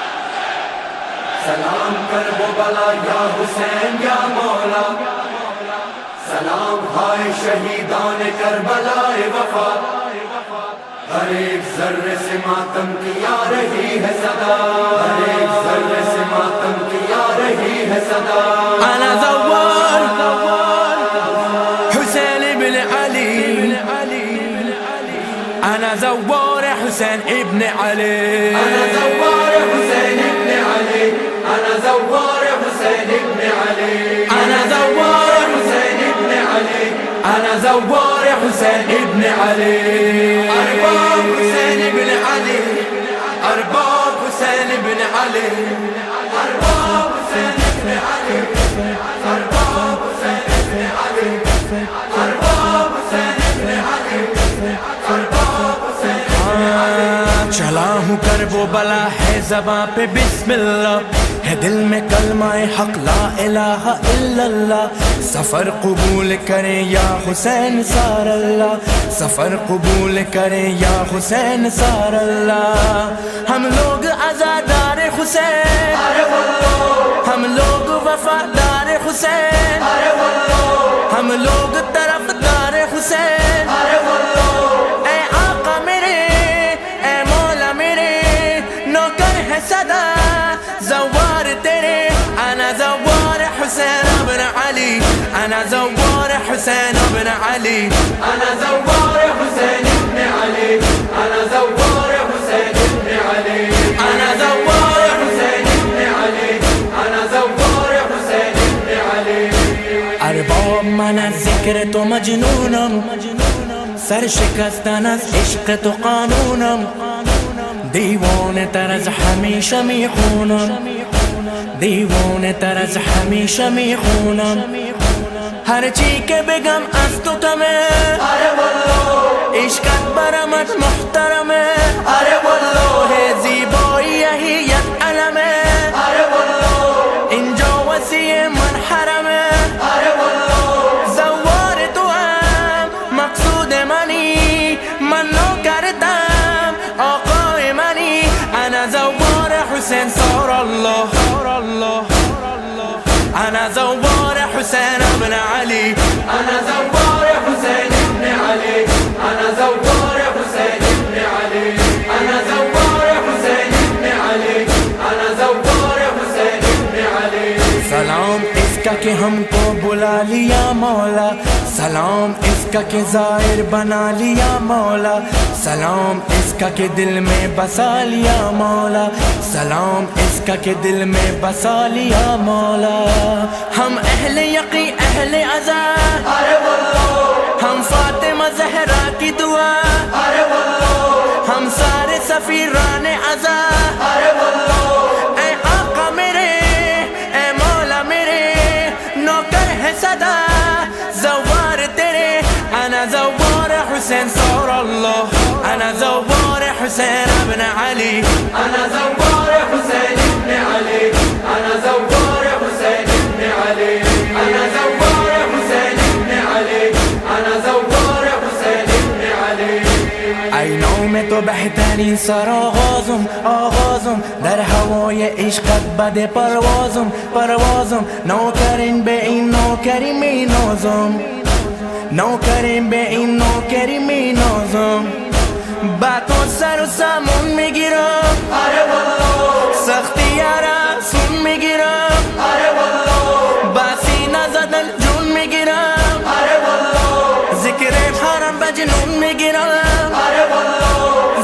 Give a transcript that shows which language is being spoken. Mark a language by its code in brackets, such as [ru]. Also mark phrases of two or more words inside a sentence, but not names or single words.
[ur] سلام کر وہ بلا [ar] یا حسین یا مولا, [ur] سلام ہائے شہیدان کربلا وفا, ہر ایک ذرے سے ماتم کی آ رہی ہے صدا, ہر ایک ذرے سے ماتم کی آ رہی ہے صدا. [ar] انا زوار حسین ابن علی, انا زوار حسین ابن علی, انا زوار حسین ابن علی, انا زوار حسین ابن علی, انا زوار حسین ابن علی, انا زوار حسین ابن علی. ارباب حسین ابن علی, ارباب حسین ابن علی, ارباب حسین ابن علی, ارباب حسین ابن علی, ارباب حسین ابن علی, ارباب حسین ابن علی. [ur] چلا ہوں کربلا ہے زباں پہ بسم اللہ, ہے دل میں کلمہ حق [ar] لا الہ الا اللہ. [ur] سفر قبول کریں [ar] یا حسین سار اللہ, [ur] سفر قبول کریں [ar] یا حسین سار اللہ. [ur] ہم لوگ عزادار حسین, ہم لوگ وفادار حسین, ہم لوگ طرفدار حسین. اے آقا میرے, اے مولا میرے, نوکر ہے صدا زوار تیرے. [ar] انا زوار حسین ابن علی, انا زوار حسین ابن علي أنا زوار حسين ابن علي أنا زوار حسين ابن علي أنا زوار حسين ابن علي أنا زوار حسين ابن علي [fa] ارباب من از ذکر تو مجنونم سر شکستن از عشق تو قانونم دیوانه تر از همیشه میخونم دیوانه تر از همیشه میخونم هر چی که بگم از تو تمه آره والله عشقت برامت محترمه آره والله زیبایی یک علمه آره والله اینجا وسیع من حرمه آره والله زوار تو هم مقصود منی من نوکرتم آقای منی [ar] انا زوار حسین صار الله أنا زوار حسين ابن علي أنا زوار حسين ابن علي أنا زوار حسين ابن علي أنا زوار حسين ابن علي أنا زوار حسين ابن علي [ur] سلام اس کا کہ ہم کو بلا لیا مولا سلام اس کا کہ ظاہر بنا لیا مولا سلام اس کا کہ دل میں بسا لیا مولا سلام اس کا کہ دل میں بسا لیا مولا ہم اہل یقی اہل عزا ارے واللہ ہم فاطمہ زہرا کی دعا ارے واللہ ہم سارے سفیران عزا ارے واللہ اے آقا میرے اے مولا میرے نوکر ہے صدا زوار تیرے [ar] انا زوار حسین صار اللہ انا زوار حسین ابن علی انا زوار حسین ابن علی انا زوار حسین ابن علی انا زوار حسین ابن علی انا زوار حسین ابن علی [fa] اینو میں تو بہترین سر آغازم در هوای عشقت بده پروازم نوکرین به این نوکری می نازم نوکرین به این نوکری می نازم با تو سر و سامون میگیرم آره والله سختی را سون میگیرم آره والله با سینه زدن جون میگیرم آره والله ذکر حرم به جنون میگیرم آره والله